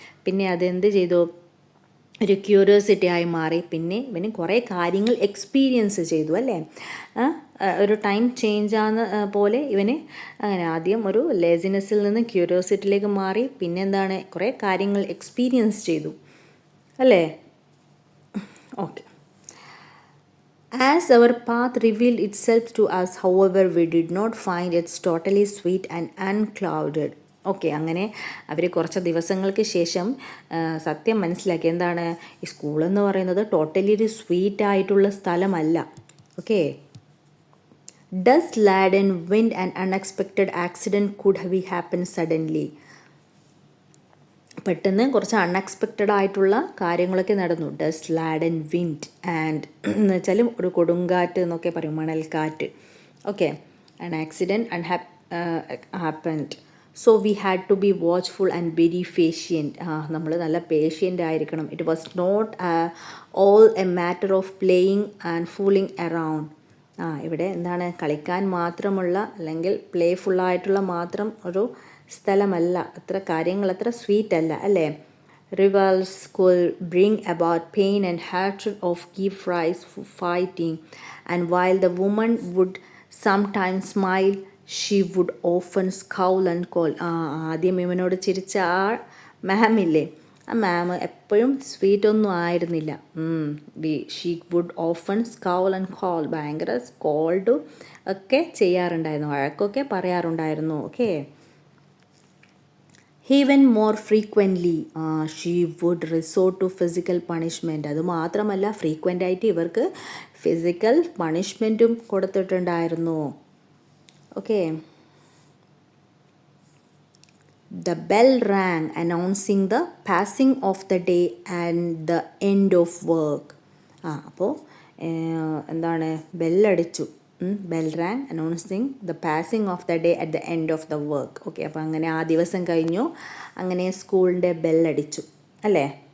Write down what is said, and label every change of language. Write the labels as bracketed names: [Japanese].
[Malayalam] പിന്നെ അതെന്ത് ചെയ്തു, ഒരു ക്യൂരിയോസിറ്റി ആയി മാറി. പിന്നെ ഇവന് കുറേ കാര്യങ്ങൾ എക്സ്പീരിയൻസ് ചെയ്തു അല്ലേ. ഒരു ടൈം ചേഞ്ച് ആകുന്ന പോലെ ഇവന് അങ്ങനെ ആദ്യം ഒരു ലേസിനെസ്സിൽ നിന്ന് ക്യൂരിയോസിറ്റിയിലേക്ക് മാറി. പിന്നെ എന്താണ്, കുറേ കാര്യങ്ങൾ എക്സ്പീരിയൻസ് ചെയ്തു അല്ലേ. [English] Okay, as our path revealed itself to us, however, we did not find it totally sweet and unclouded. [Malayalam] Okay, അങ്ങനെ അവർ കുറച്ച് ദിവസങ്ങൾക്ക് ശേഷം സത്യം മനസ്സിലാക്കി. എന്താണ്, ഈ സ്കൂളെന്ന് പറയുന്നത് ടോട്ടലി ഒരു സ്വീറ്റ് ആയിട്ടുള്ള സ്ഥലമല്ല. [English] Okay, dust laden wind and unexpected accident could have happen suddenly. [Malayalam] പെട്ടെന്ന് കുറച്ച് അൺഎക്സ്പെക്റ്റഡ് ആയിട്ടുള്ള കാര്യങ്ങളൊക്കെ നടന്നു. [English] dust laden wind and [Malayalam] എന്ന് വെച്ചാൽ ഒരു കൊടുങ്കാറ്റ് എന്നൊക്കെ പറയും, മണൽക്കാറ്റ്. [English] Okay, an accident happened. So we had to be watchful and very patient. [Malayalam] നമ്മൾ നല്ല പേഷ്യൻ്റ് ആയിരിക്കണം. [English] It was not all a matter of playing and fooling around. [Malayalam] ഇവിടെ എന്താണ്, കളിക്കാൻ മാത്രമുള്ള അല്ലെങ്കിൽ പ്ലേഫുള്ളായിട്ടുള്ള മാത്രം ഒരു സ്ഥലമല്ല. അത്ര കാര്യങ്ങൾ അത്ര സ്വീറ്റ് അല്ല അല്ലേ. [English] Rivals could bring about pain and hatred of give rise to fighting, and while the woman would sometimes smile, she would often scowl and call. [Malayalam] ആദ്യം ഇവനോട് ചിരിച്ച ആ മാമില്ലേ, ആ മാം എപ്പോഴും സ്വീറ്റ് ഒന്നും ആയിരുന്നില്ല. [English] she would often scowl and call, [Malayalam] ഭയങ്കര സ്കോൾഡും ഒക്കെ ചെയ്യാറുണ്ടായിരുന്നു, വഴക്കൊക്കെ പറയാറുണ്ടായിരുന്നു. Okay. [English] Even more frequently she would resort to physical punishment. [Malayalam] അതുമാത്രമല്ല ഫ്രീക്വൻ്റായിട്ട് ഇവർക്ക് ഫിസിക്കൽ പണിഷ്മെൻറ്റും കൊടുത്തിട്ടുണ്ടായിരുന്നു. Okay. [English] The bell rang announcing the passing of the day and the end of work. [Malayalam] അപ്പോൾ എന്താണ്, ബെല്ലടിച്ചു. [English] Bell rang announcing the passing of the day at the end of the work. [Malayalam] Okay, അപ്പോൾ അങ്ങനെ ആ ദിവസം കഴിഞ്ഞു, അങ്ങനെ സ്കൂളിൻ്റെ ബെല്ലടിച്ചു അല്ലേ.